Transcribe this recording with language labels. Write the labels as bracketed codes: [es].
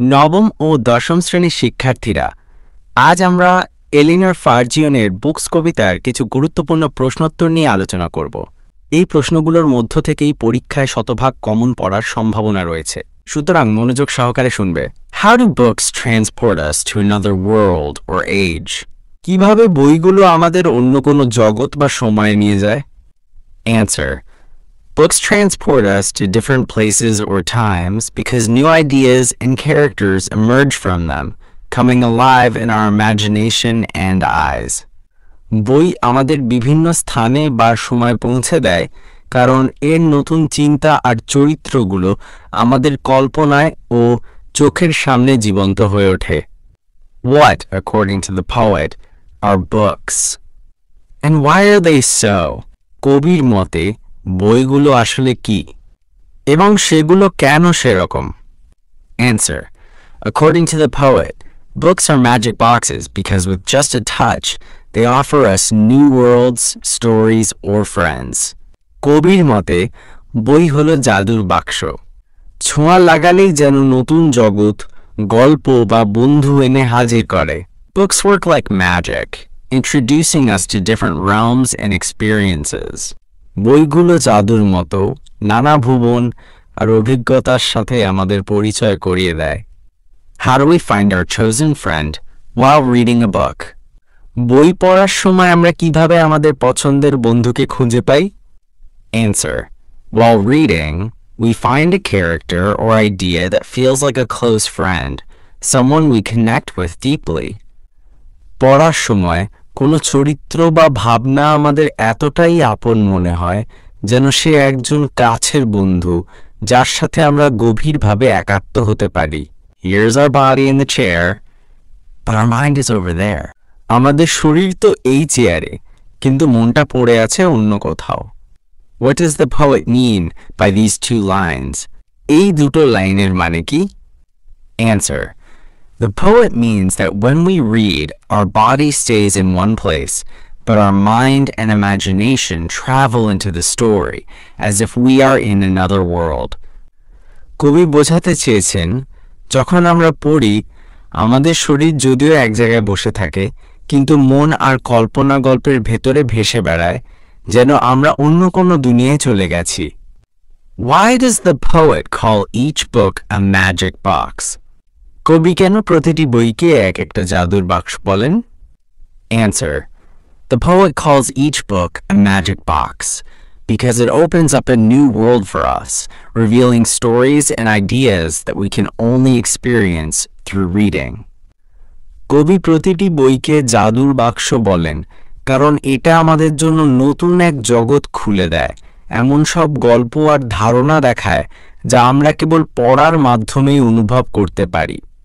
[bn] নবম ও দশম শ্রেণীর শিক্ষার্থীরা, আজ আমরা এলিনর ফার্জিয়নের বুকস কবিতার কিছু গুরুত্বপূর্ণ প্রশ্নোত্তর নিয়ে আলোচনা করব। এই প্রশ্নগুলোর মধ্য থেকেই পরীক্ষায় শতভাগ কমন পড়ার সম্ভাবনা রয়েছে, সুতরাং মনোযোগ সহকারে শুনবে। [en] How do books transport us to another world or age? [bn] কিভাবে বইগুলো আমাদের অন্য কোনো জগৎ বা সময়ে নিয়ে যায়? [en] Answer: Books transport us to different places or times because new ideas and characters emerge from them, coming alive in our imagination and eyes. [bn] বই আমাদের বিভিন্ন স্থানে বা সময় পৌঁছে দেয় কারণ এর নতুন চিন্তা আর চরিত্রগুলো আমাদের কল্পনায় ও চোখের সামনে জীবন্ত হয়ে ওঠে। [en] What, according to the poet, are books? And why are they so? [bn] কবির মতে বইগুলো আসলে কি এবং সেগুলো কেন সেরকম? [en] Answer: According to the poet, books are magic boxes because with just a touch, they offer us new worlds, stories, or friends. [bn] কবির মতে বই হলো জাদুর বাক্স। ছোঁয়া লাগালেই যেন নতুন জগৎ, গল্প বা বন্ধু এনে হাজির করে। [en] Books work like magic, introducing us to different realms and experiences. [bn] বইগুলো জাদুর মতো নানা ভুবন আর অভিজ্ঞতার সাথে আমাদের পরিচয় করিয়ে দেয়। [en] How do we find our chosen friend while reading a book? [bn] বই পড়ার সময় আমরা কিভাবে আমাদের পছন্দের বন্ধুকে খুঁজে পাই? [en] Answer: While reading, we find a character or idea that feels like a close friend, someone we connect with deeply. [bn] পড়ার সময় কোনো চরিত্র বা ভাবনা আমাদের এতটাই আপন মনে হয় যেন সে একজন কাছের বন্ধু যার সাথে আমরা গভীরভাবে একাত্ম হতে পারি। [en] Here's our body in the chair, but our mind is over there. [bn] আমাদের শরীর তো এই চেয়ারে, কিন্তু মনটা পড়ে আছে অন্য কোথাও। [en] What does the poet mean by these two lines? [bn] এই দুটো লাইনের মানে কি? [en] Answer: The poet means that when we read, our body stays in one place, but our mind and imagination travel into the story as if we are in another world. [bn] কবি বোঝাতে চেয়েছেন, যখন আমরা পড়ি, আমাদের শরীর যদিও এক জায়গায় বসে থাকে, কিন্তু মন আর কল্পনা গল্পের ভেতরে ভেসে বেড়ায়, যেন আমরা অন্য কোনো দুনিয়ায় চলে গেছি। [en] Why does the poet call each book a magic box? [bn] কবি কেন প্রতিটি বইকে এক একটা জাদুর বাক্স বলেন? [en] Answer: The poet calls each book a magic box because it opens up a new world for us, revealing stories and ideas that we can only experience through reading. [bn] কবি প্রতিটি বইকে জাদুর বাক্স বলেন কারণ এটা আমাদের জন্য নতুন এক জগৎ খুলে দেয়, এমন সব গল্প আর ধারণা দেখায় যা আমরা কেবল পড়ার মাধ্যমেই অনুভব করতে পারি।